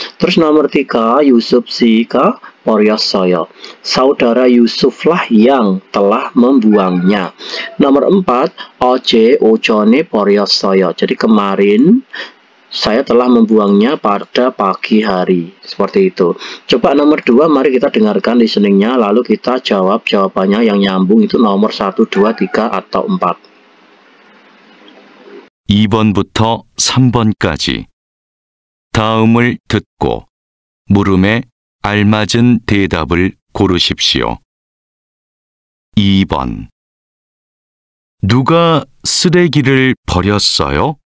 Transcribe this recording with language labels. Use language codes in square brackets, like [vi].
[id] Terus nomor 3, Yusuf [ko] 씨가 버렸어요. [id] Saudara Yusuflah yang telah membuangnya. Nomor 4, [ko] 어제 오전에 버렸어요. [id] Jadi kemarin saya telah membuangnya pada pagi hari. Seperti itu. Coba nomor 2, mari kita dengarkan listeningnya, lalu kita jawab jawabannya yang nyambung itu nomor 1, 2, 3, atau 4. [ko] 2번부터 3번까지. 다음을 듣고 물음에 알맞은 대답을 고르십시오. 2번. 누가 쓰레기를 버렸어요?